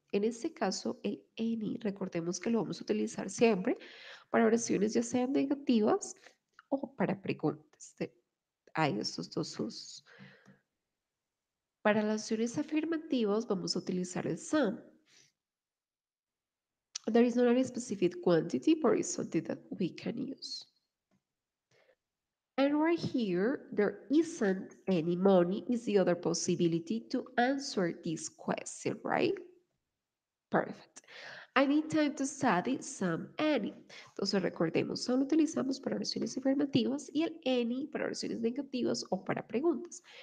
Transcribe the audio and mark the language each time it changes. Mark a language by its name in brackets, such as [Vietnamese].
[Spanish] En este caso, el any, recordemos que lo vamos a utilizar siempre para oraciones ya sean negativas o para preguntas. Hay estos dos usos. Para las oraciones afirmativas vamos a utilizar el some. [English] There is not a specific quantity, but it's something that we can use. And right here, there isn't any money is the other possibility to answer this question, right? Perfect. I need time to study some any. [Spanish] Entonces recordemos, solo utilizamos para oraciones afirmativas y el any para oraciones negativas o para preguntas.